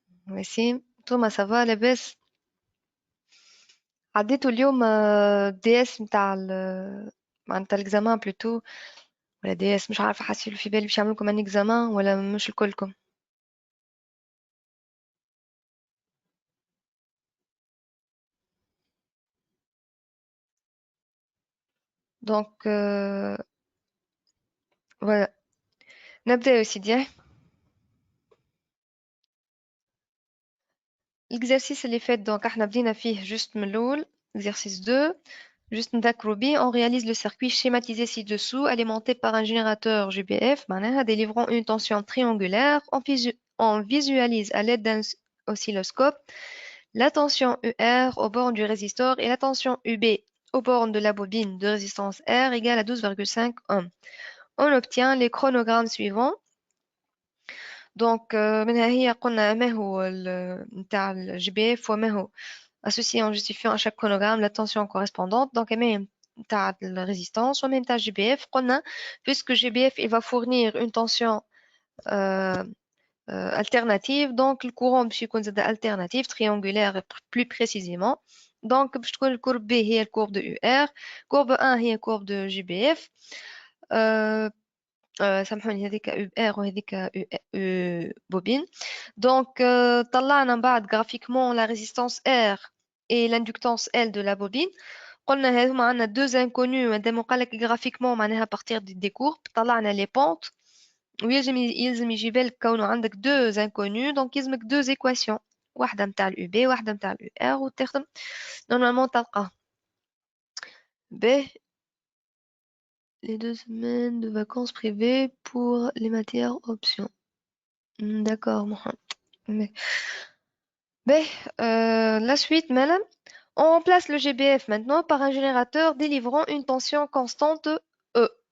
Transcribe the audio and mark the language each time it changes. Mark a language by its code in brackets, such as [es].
[ar] وسيم توما سافا لاباس؟ عديتوا اليوم دي اس متاع معناتها الإكزامان بلوتو، ولا دي اس مش عارفة، حاسين في بالي باش يعملوا لكم ان إكزامان ولا مش الكلكم؟ دونك فوالا نبدأ يا سيدي. L'exercice اللي فات دونك احنا بدينا فيه juste من الأول. [fr] Exercice 2. [ar] Juste نذكروا بيه. [fr] On réalise le circuit schématisé ci-dessous alimenté par un générateur GBF معناها délivrant une tension triangulaire. On visualise à l'aide d'un oscilloscope la tension UR aux bornes du résistor et la tension UB aux bornes de la bobine de résistance R égale à 12,5 ohms. On obtient les chronogrammes suivants. [ar] دونك منها هي قلنا ما هو نتاع الجي بي اف وما هو [fr] associé en justifiant à chaque chronogramme la tension correspondante. Donc même [ar] نتاع [fr] la résistance [ar] ومن نتاع [fr] GBF [ar] قلنا [fr] puisque GBF il va fournir une tension euh, alternative, donc le courant [ar] باش يكون زاد [fr] alternative triangulaire plus précisément. Donc [ar] باش تكون الكورب [fr] B [ar] هي الكورب [fr] de UR، courbe 1 هي courbe de GBF. [ar] سامحوني هذيك يو ار وهذيك يو بوبين. دونك طلعنا من بعد [fr] graphiquement la résistance R et l'inductance L de la bobine. [ar] قلنا هذوما عندنا [fr] deux inconnus [ar] مادام قال لك graphiquement معناها [fr] partir des courbes [ar] طلعنا [fr] les pentes، [ar] ويلزم يجي بالك كونه عندك deux inconnus دونك يلزمك [fr] deux équations، [ar] واحدة متاع اليو بي واحدة متاع اليو ار وتخدم نورمالمون تلقاه. [fr] ب les 2 semaines de vacances privées pour les matières options. D'accord, Mohamed. Mais, ben, la suite, madame. On remplace le GBF maintenant par un générateur délivrant une tension constante E.